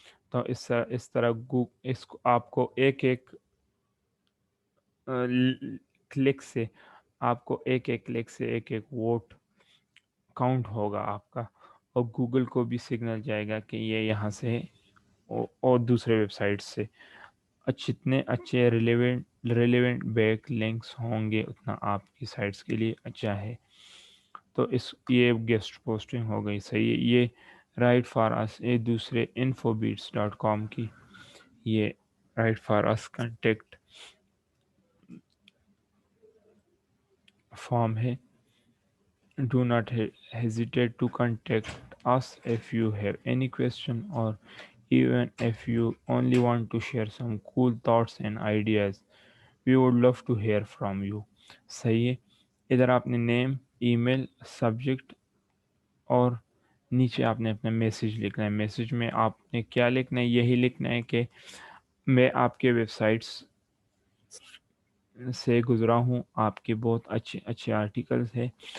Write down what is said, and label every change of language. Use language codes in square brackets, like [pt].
[ur] تو اس طرح اس کو آپ کو ایک کلک سے آپ کو ایک کلک سے ایک ووٹ کاؤنٹ ہوگا آپ کا، اور گوگل کو بھی سگنل جائے گا کہ یہ یہاں سے اور دوسرے ویب سائٹ سے جتنے اچھے ریلیونٹ بیک لنکس ہوں گے اتنا آپ کی سائٹس کے لیے اچھا ہے. تو یہ گیسٹ پوسٹنگ ہو گئی. صحیح ہے، یہ رائٹ فار اس دوسرے infobits.com کی یہ right for اس contact form ہے. [en] Do not hesitate to contact us if you have any question, or even if you only want to share some cool thoughts and ideas. We would love to hear from you. [ur] صحیح ہے، ادھر آپ نے نیم، ای میل، subject, اور نیچے آپ نے اپنا میسیج لکھنا ہے. میسیج میں آپ نے کیا لکھنا ہے؟ یہی لکھنا ہے کہ میں آپ کے ویب سائٹس سے گزرا ہوں، آپ کے بہت اچھے آرٹیکلس ہیں.